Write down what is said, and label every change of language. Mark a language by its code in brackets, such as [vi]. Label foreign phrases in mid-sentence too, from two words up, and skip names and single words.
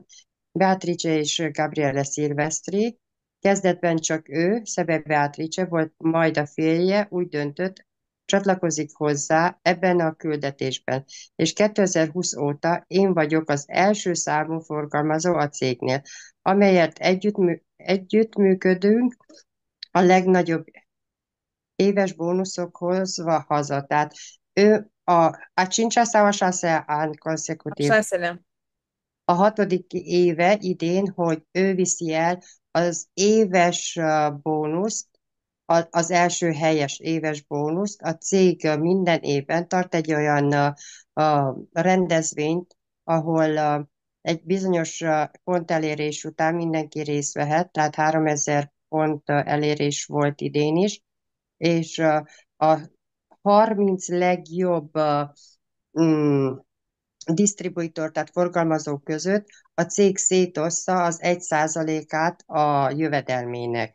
[hu] Beatrice és Gabriele Silvestri, kezdetben csak ő, Szebe Beatrice volt, majd a férje úgy döntött, csatlakozik hozzá ebben a küldetésben, és 2020 óta én vagyok az első számú forgalmazó a cégnél, amelyet együttműködünk a legnagyobb éves bónuszokhoz haza. Tehát ő a [ro] cincea sau a șasea an A consecutiv, șaselea. [hu] a hatodik éve idén, hogy ő viszi el az éves bónuszt, az első helyes éves bónuszt. A cég minden évben tart egy olyan rendezvényt, ahol egy bizonyos pont elérés után mindenki részt vehet, tehát 3000 pont elérés volt idén is, és a 30 legjobb mm, disztribútor, tehát forgalmazók között a cég szétossza az 1%-át a jövedelmének.